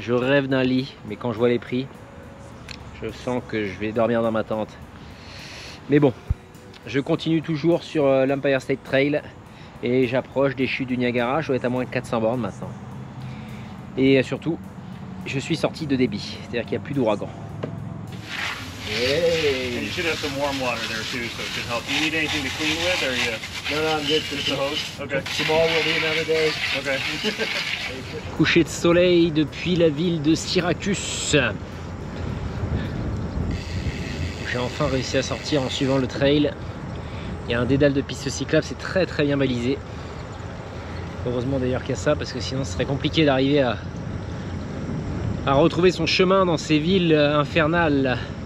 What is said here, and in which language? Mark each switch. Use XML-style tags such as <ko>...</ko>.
<fr>Je rêve d'un lit, mais quand je vois les prix, je sens que je vais dormir dans ma tente. Mais bon, je continue toujours sur l'Empire State Trail et j'approche des chutes du Niagara. Je dois être à moins de 400 bornes maintenant. Et surtout, je suis sorti de débit, c'est-à-dire qu'il n'y a plus d'ouragan.</fr> <en>Hey. And you should have some warm water there too, so it should help. Do you need anything to clean with, or you? No, I'm good. Just the hose? Okay. Tomorrow will be another day. Okay.</en> <fr>Coucher de soleil depuis la ville de Syracuse. J'ai enfin réussi à sortir en suivant le trail. Il y a un dédale de piste cyclable, c'est très bien balisé. Heureusement d'ailleurs qu'il y a ça, parce que sinon ce serait compliqué d'arriver a retrouvé son chemin dans ces villes infernales.</fr>